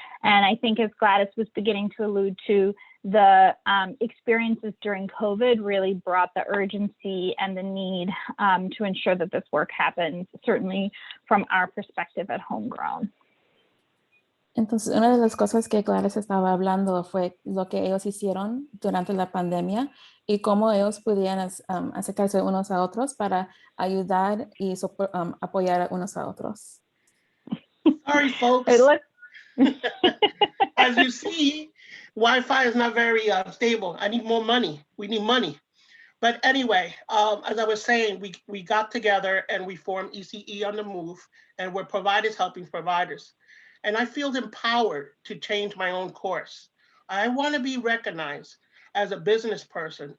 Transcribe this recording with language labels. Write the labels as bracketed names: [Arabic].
[English] And I think, as Gladys was beginning to allude to, the experiences during COVID really brought the urgency and the need to ensure that this work happens, certainly from our perspective at Homegrown. [Spanish] Entonces, una de las cosas que Gladys estaba hablando fue lo que ellos hicieron durante la pandemia y cómo ellos podían acercarse unos a otros para ayudar y apoyar a unos a otros. [English] Sorry, folks. As you see, Wi-Fi is not very stable. I need more money. We need money. But anyway, as I was saying, we got together and we formed ECE on the Move, and we're providers helping providers. And I feel empowered to change my own course. I want to be recognized as a business person.